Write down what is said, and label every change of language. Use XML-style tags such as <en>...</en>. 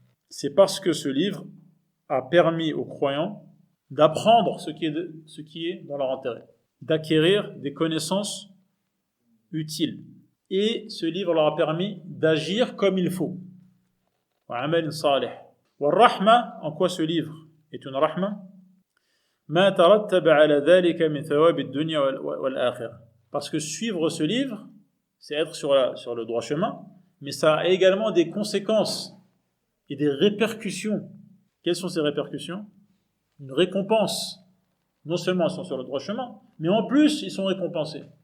<fr>C'est parce que ce livre a permis aux croyants d'apprendre ce qui est dans leur intérêt, d'acquérir des connaissances utiles. Et ce livre leur a permis d'agir comme il faut.</fr> <ar>وعمل صالح.</ar> <fr>والرحمة, en quoi ce livre est une rahma?</fr> <ar>ما ترتب على ذلك من ثواب الدنيا والآخرة.</ar> <fr>Parce que suivre ce livre, c'est être sur le droit chemin, mais ça a également des conséquences et des répercussions. Quelles sont ces répercussions? Une récompense. Non seulement ils sont sur le droit chemin, mais en plus ils sont récompensés.</fr>